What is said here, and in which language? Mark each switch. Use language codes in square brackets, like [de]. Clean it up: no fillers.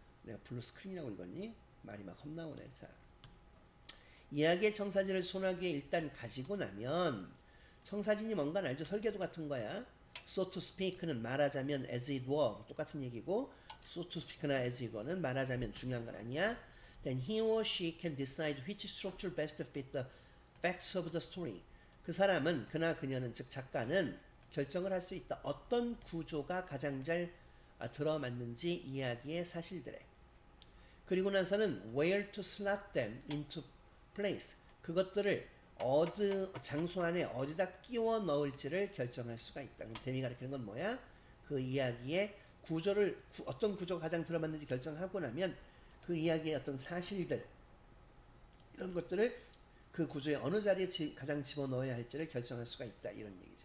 [ko] 내가 블루스크린이라고 읽었니? 말이 막 헛나오네. 자, 이야기의 청사진을 손아귀에 일단 가지고 나면 청사진이 뭔가 알죠? 설계도 같은 거야. [en] So to speak는 [ko] 말하자면 [en] as it were [ko] 똑같은 얘기고 [en] so to speak나 as it were는 [ko] 말하자면 중요한 건 아니야. [en] Then he or she can decide which structure best fit the facts of the story. [ko] 그 사람은 그나 그녀는 즉 작가는 결정을 할 수 있다. 어떤 구조가 가장 잘 들어맞는지 이야기의 사실들에. 그리고 나서는 [en] where to slot them into place. [ko] 그것들을 장소 안에 어디다 끼워 넣을지를 결정할 수가 있다. 그럼 데미 가리키는 건 뭐야? 그 이야기의 구조를 어떤 구조가 가장 들어맞는지 결정하고 나면 그 이야기의 어떤 사실들 이런 것들을 그 구조의 어느 자리에 가장 집어넣어야 할지를 결정할 수가 있다 이런 얘기죠.